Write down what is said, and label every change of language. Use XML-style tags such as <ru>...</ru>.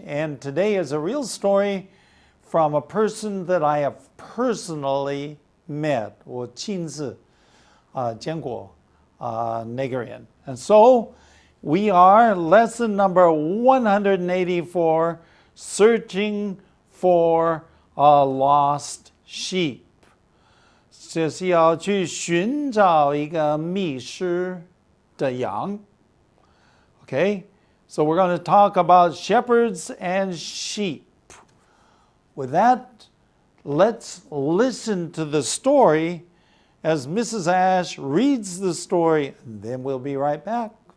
<en>And today is a real story from a person that I have personally met.</en> <zh>我亲自见过那个人.</zh> <en>And so we are lesson number 184, searching for a lost sheep.</en> <zh>就是要去寻找一个迷失的羊.</zh> <en>Okay, so we're going to talk about shepherds and sheep. With that, let's listen to the story as Mrs. Ash reads the story, and then we'll be right back.</en>